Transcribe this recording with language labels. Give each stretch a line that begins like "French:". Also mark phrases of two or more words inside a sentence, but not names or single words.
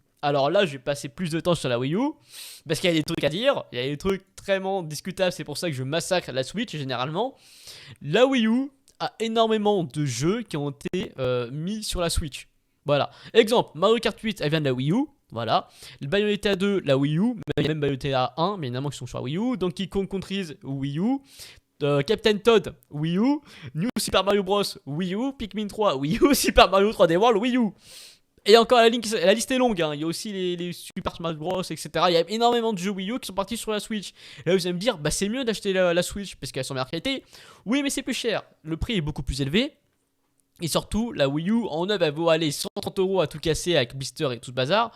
French: Alors là, je vais passer plus de temps sur la Wii U parce qu'il y a des trucs à dire, il y a des trucs vraiment discutables, c'est pour ça que je massacre la Switch généralement. La Wii U a énormément de jeux qui ont été mis sur la Switch. Voilà. Exemple, Mario Kart 8, elle vient de la Wii U. Voilà. Le Bayonetta 2, la Wii U. Il y a même Bayonetta 1, mais évidemment qui sont sur la Wii U. Donkey Kong Countries, Wii U. Captain Todd, Wii U. New Super Mario Bros, Wii U. Pikmin 3, Wii U. Super Mario 3D World, Wii U. Et encore la liste est longue, hein. Il y a aussi les Super Smash Bros, etc. Il y a énormément de jeux Wii U qui sont partis sur la Switch. Et là vous allez me dire, bah c'est mieux d'acheter la Switch parce qu'elles sont meilleure qualité. Oui, mais c'est plus cher. Le prix est beaucoup plus élevé. Et surtout, la Wii U en neuf, elle vaut aller 130 € à tout casser avec blister et tout ce bazar.